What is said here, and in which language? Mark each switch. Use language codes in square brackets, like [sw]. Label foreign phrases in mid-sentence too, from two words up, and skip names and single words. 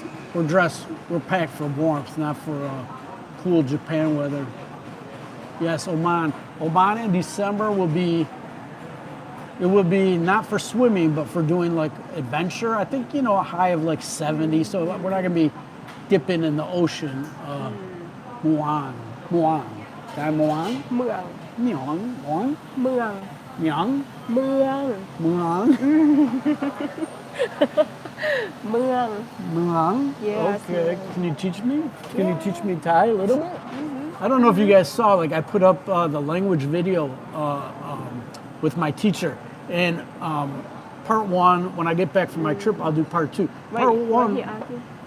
[en] We're packed for warmth, not for cool Japan weather. Yes, Oman. Oman in December will be not for swimming, but for doing like adventure. I think, you know, a high of like 70. So we're not going to be dipping in the ocean. Muan. Dai Muan? เมือง Myong. Muan? เมือง Myong? เมือง Muan? Muang. Muan? Yes, Okay. yes. Can you teach me? Can you teach me Thai a little? I don't know if you guys saw, like I put up the language video with my teacher. And part 1, when I get back from my trip, I'll do part 2. Part 1. He argued.